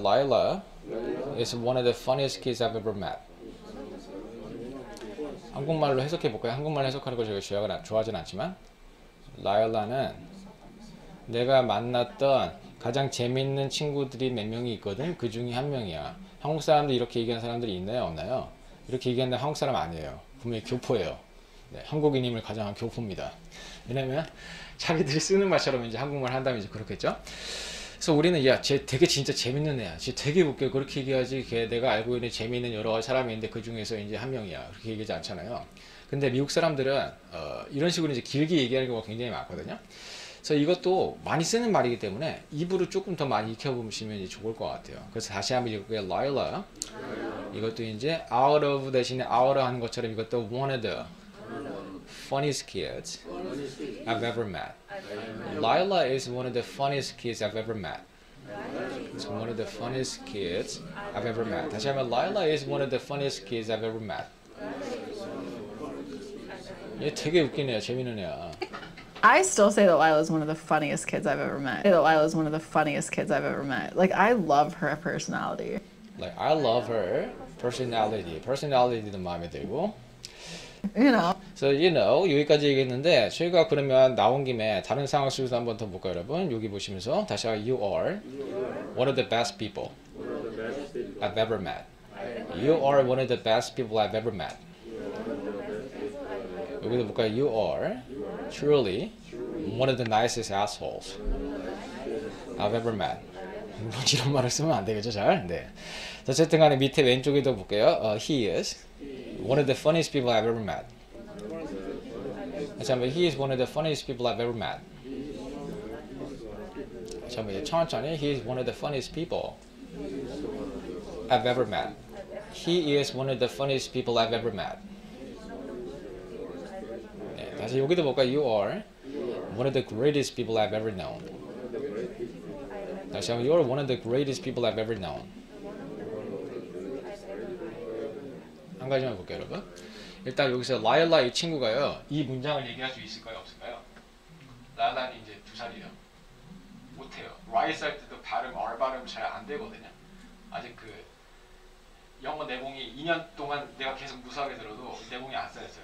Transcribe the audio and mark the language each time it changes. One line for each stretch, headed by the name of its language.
English: Lila is one of the funniest kids I've ever met.
Korean: 한국말로 해석해 볼까요? 한국말 해석하는 거 제가 좋아하진 않지만 라일라는 내가 만났던 가장 재밌는 친구들이 몇 명이 있거든. 그 중에 한 명이야. 한국 사람들 이렇게 얘기하는 사람들이 있나요? 없나요? 이렇게 얘기하는데 한국 사람 아니에요. 분명히 교포예요. 네, 한국인임을 가장한 교포입니다. 왜냐면 자기들이 쓰는 말처럼 이제 한국말 한다면 이제 그렇겠죠. 그래서 우리는 야, 쟤 되게 진짜 재밌는 애야. 쟤 되게 웃겨. 그렇게 얘기하지. 걔 내가 알고 있는 재미있는 여러 사람이 있는데 그 중에서 이제 한 명이야. 그렇게 얘기하지 않잖아요. 근데 미국 사람들은 이런 식으로 이제 길게 얘기하는 경우가 굉장히 많거든요. 그래서 이것도 많이 쓰는 말이기 때문에 입으로 조금 더 많이 익혀보시면 이제 좋을 것 같아요. 그래서 다시 한번 읽을게요.
English: Lila.
Korean: 이것도 이제
English: out of
Korean: 대신에
English: out
Korean: 하는 것처럼 이것도
English: one of the funniest kids I've ever met. Lila is one of the funniest kids I've ever met. It's one of the funniest kids I've ever met.
Korean: 다시 한번
English: Lila is one of the funniest kids I've ever met.
Korean: 얘 되게 웃긴 애야. 재밌는 애야.
English: I still say that Lila's one of the funniest kids I've ever met. That Lila's one of the funniest kids I've ever met. Like, I love her personality. Like I love her personality.
Korean: personality도 마음에 들고.
English: You know. So you know
Korean: 여기까지 얘기했는데 저희가 그러면 나온 김에 다른 상황 속에서 한번 더 볼까요, 여러분? 여기 보시면서 다시
English: you are one of the best people I've ever met. You are one of the best people I've ever met.
Korean: 여기도 볼까요?
English: You are truly one of the nicest assholes I've ever met.
Korean: 이런 말을 쓰면 안 되겠죠, 잘? 네. 어쨌든 간에 밑에 왼쪽에도 볼게요.
English: He is one of the funniest people I've ever met.
Korean: 잠깐만,
English: he is one of the funniest people I've ever met.
Korean: 잠깐만, 천천히.
English: He is one of the funniest people I've ever met. He is one of the funniest people I've ever met.
Korean: 네, 다시 여기도 볼까요?
English: You are one of the greatest people I've ever known.
Korean: 다시 한번,
English: you are one of the greatest people I've ever known.
Korean: 한 가지만 볼게요, 여러분. 일단 여기서 라일라 이 친구가요, 이 문장을 얘기할 수 있을까요, 없을까요? 라일라는 이제 2살이에요. 못해요. 라이스 할 때도 발음, R 발음 잘 안 되거든요. 아직 그 영어 내공이 2년 동안 내가 계속 무수하게 들어도 내공이 안 쌓였어요.